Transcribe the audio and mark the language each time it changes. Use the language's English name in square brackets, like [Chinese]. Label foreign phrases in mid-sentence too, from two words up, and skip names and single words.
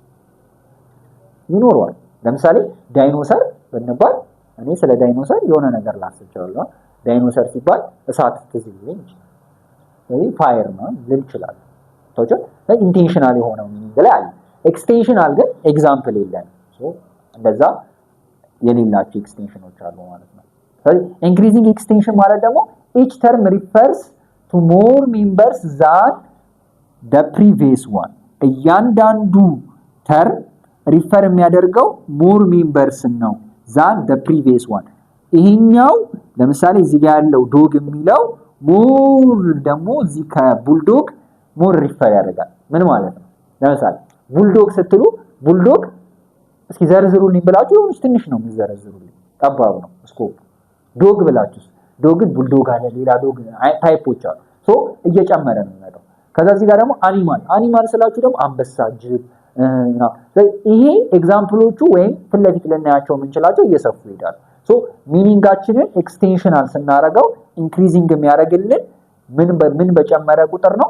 [Amharic] ይኖረዋል። ለምሳሌ ዳይኖሰር ብንባል እኔ ስለ ዳይኖሰር የሆነ ነገር ላስብ እችላለሁ። ዳይኖሰር ሲባል እሳት ትዝ ይለኝ ይችላል። ስለዚህ ፋየር ነው ልል ይችላል። ኢንቴንሽናል የሆነው ሚኒንግ ላይ አለ። ኤክስቴንሽናል ግን ኤግዛምፕል የለንም። እንደዛ የሌላቸው ኤክስቴንሽኖች አሉ ማለት ነው። ስለዚህ [English] increasing extension [Amharic] ማለት ደግሞ [English] each term refers to more members than the previous one። [Amharic] እያንዳንዱ ተርም ሪፈር የሚያደርገው [English] more members [Amharic] ነው [English] than the previous one። [Amharic] ይሄኛው ለምሳሌ እዚህ ጋር ያለው ዶግ የሚለው ሞር ደግሞ እዚህ ከቡልዶግ [English] more refer [Amharic] ያደርጋል። ምን ማለት ነው? ለምሳሌ ቡልዶግ ስትሉ ቡልዶግ እስኪ ዘርዝሩልኝ ብላችሁ የሆነች ትንሽ ነው የሚዘረዝሩልኝ፣ ጠባብ ነው ስኮፕ። ዶግ ብላችሁ ዶግን ቡልዶግ አለ፣ ሌላ ዶግ ታይፖች አሉ። እየጨመረ ነው የሚመጣው። ከዛ እዚህ ጋር ደግሞ አኒማል ስላችሁ ደግሞ አንበሳ፣ ጅብ ይሄ ኤግዛምፕሎቹ ወይም ፊት ለፊት ልናያቸው የምንችላቸው እየሰፉ ይሄዳሉ። ሚኒንጋችንን ኤክስቴንሽናል ስናደርገው ኢንክሪዚንግ የሚያደርግልን ምን በጨመረ ቁጥር ነው?